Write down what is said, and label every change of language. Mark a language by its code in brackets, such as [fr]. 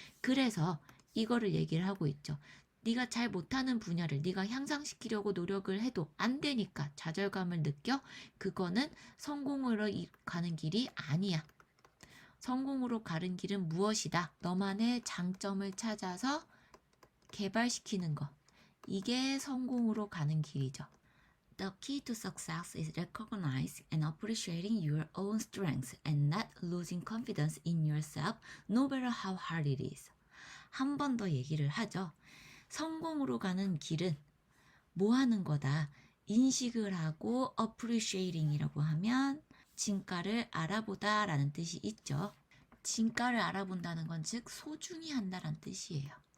[ko] 그래서 이거를 얘기를 하고 있죠. 네가 잘 못하는 분야를 네가 향상시키려고 노력을 해도 안 되니까 좌절감을 느껴? 그거는 성공으로 가는 길이 아니야. 성공으로 가는 길은 무엇이다? 너만의 장점을 찾아서 개발시키는 것. 이게 성공으로 가는 길이죠. [en] The key to success is recognizing and appreciating your own strengths and not losing confidence in yourself, no matter how hard it is. [ko] 한 번 더 얘기를 하죠. 성공으로 가는 길은 뭐 하는 거다? 인식을 하고 appreciating이라고 하면 진가를 알아보다 라는 뜻이 있죠. 진가를 알아본다는 건 즉 소중히 한다라는 뜻이에요.